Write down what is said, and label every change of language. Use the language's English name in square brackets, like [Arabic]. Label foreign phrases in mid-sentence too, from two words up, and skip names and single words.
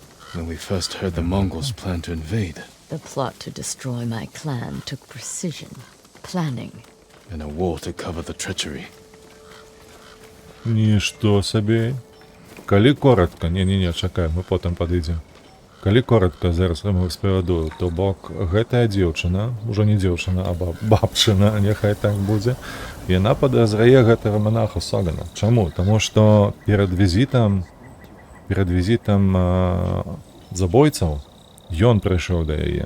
[English] When we first heard the Mongols plan to invade, The plot to destroy my clan took precision, planning. and a war to cover the treachery. [Belarusian] Нічто собі. Калі коротко, не, чакай, мы потым падыдзем. Калі коротко, зараз вам распавяду, то бок гэтая дзеўчына, ужо не дзеўчына, а бабчына, няхай так будзе, яна падазрае гэтага монаха Согана. Чаму? Таму што перад візітам забойцаў ён прыйшоў да яе.